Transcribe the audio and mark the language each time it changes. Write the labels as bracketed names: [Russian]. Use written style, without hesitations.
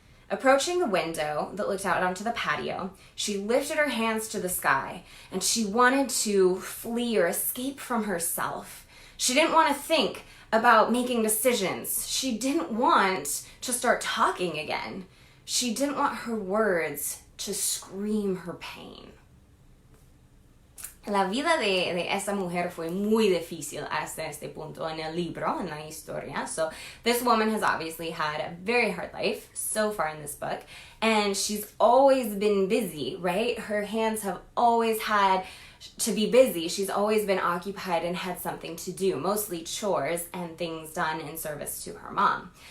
[English] Approaching the window that looked out onto the patio, she lifted her hands to the sky, and she wanted to flee or escape from herself. She didn't want to think about making decisions. She didn't want to start talking again. She didn't want her words to scream her pain. [Spanish] La vida de esta mujer fue muy difícil hasta este punto en el libro, en la historia. [English] So this woman has obviously had a very hard life so far in this book. And she's always been busy, right? Her hands have always had to be busy. She's always been occupied and had something to do, mostly chores and things done in service to her mom.